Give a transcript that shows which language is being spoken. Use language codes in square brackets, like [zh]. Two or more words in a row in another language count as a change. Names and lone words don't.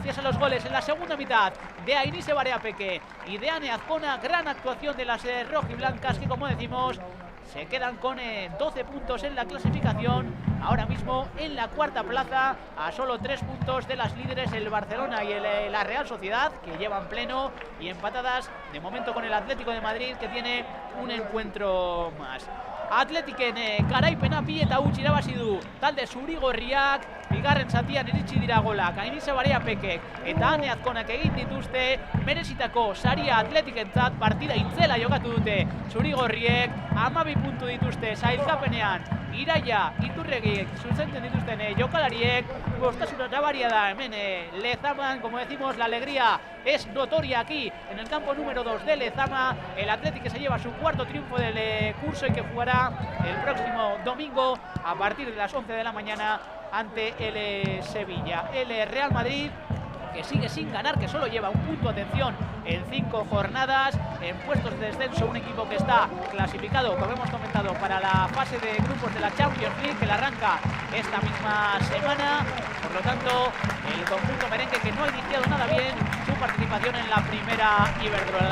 [es] a los goles en la segunda mitad de Ainise Barea-Peque y de Ane Azcona, gran actuación de las rojiblancas que como decimos se quedan con 12 puntos en la clasificación, ahora mismo en la cuarta plaza, a solo 3 puntos de las líderes el Barcelona y la Real Sociedad, que llevan pleno, y empatadas de momento con el Atlético de Madrid, que tiene un encuentro más. [eu] Atletiken garaipena bi eta huts irabazi du talde zuri-gorriak, bigarren zatian iritsi dira golak Ainise Barea-Pekek eta Ane Azkonak egin dituzte, merezitako saria Atletikentzat, partida itzela jokatu dute zuri-gorriek, 12 puntu dituzte sailkapenean, Iraia Iturregiek zuzentzen dituzten jokalariek, gustasuna nabaria da hemen Lezaman, [es] como decimos, la alegría es notoria aquí en el campo número 2 de Lezama, el Athletic que se lleva su cuarto triunfo del curso y que jugará el próximo domingo a partir de las 11 de la mañana ante el Sevilla. El Real Madrid que sigue sin ganar, que solo lleva un punto, atención, en 5 jornadas, en puestos de descenso, un equipo que está clasificado, como hemos comentado, para la fase de grupos de la Champions League, que la arranca esta misma semana, por lo tanto, el conjunto merengue que no ha iniciado nada bien su participación en la primera Iberdrola.